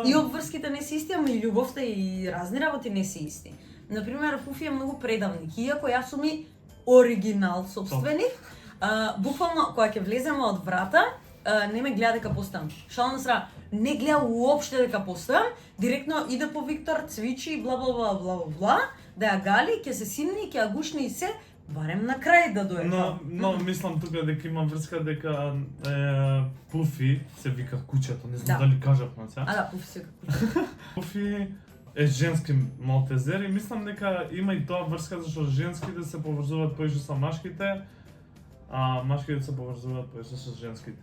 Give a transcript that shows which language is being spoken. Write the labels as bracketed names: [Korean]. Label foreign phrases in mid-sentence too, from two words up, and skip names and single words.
[Macedonian] И обврските не се исти, ама и љубовта и разни работи не се исти. Например, Фуфи е многу предавник, иако јас сум и оригинал собственик. Буквално, кога ќе влеземе од врата, не ме гледа дека поставам. Шал на сра, не гледа уопште дека постојам, директно иде по Виктор, цвичи, бла бла бла бла бла бла, да ја гали, ќе се симни, ќе ја гушни и се, барем на крај да дојде. Но мислам тука дека има врска дека Пуфи се вика куќето, не знам Да. дали кажавме се. А да, Пуфи се како. Пуфи е женски малтезер и мислам дека има и тоа врска зашто женските се поврзуваат поише со машките, а машките се поврзуваат поише со женските.